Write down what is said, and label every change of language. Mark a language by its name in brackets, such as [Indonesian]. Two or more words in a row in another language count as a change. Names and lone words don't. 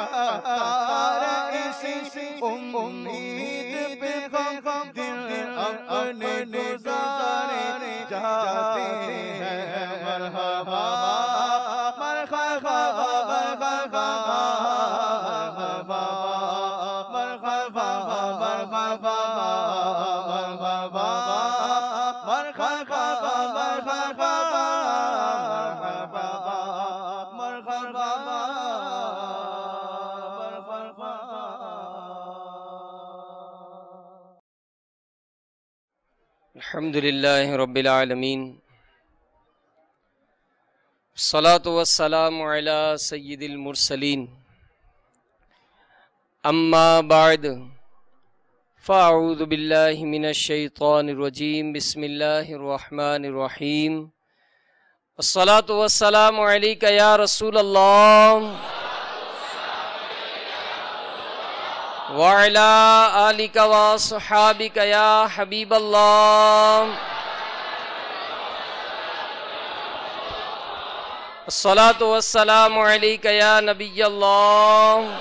[Urdu] تار اسی امید پہ غم دل اپنے گزارے جاتے ہیں [Arabic] مرحبا مرحبا مرحبا مرحبا مرحبا مرحبا مرحبا الحمدللہ رب العالمین الصلاۃ والسلام علی سید المرسلین اما بعد فاعوذ باللہ من الشیطان الرجیم بسم اللہ الرحمن الرحیم الصلاۃ والسلام علیک یا رسول اللہ وعلی آلک وصحابک یا حبیب اللہ الصلاۃ والسلام علیک یا نبی اللہ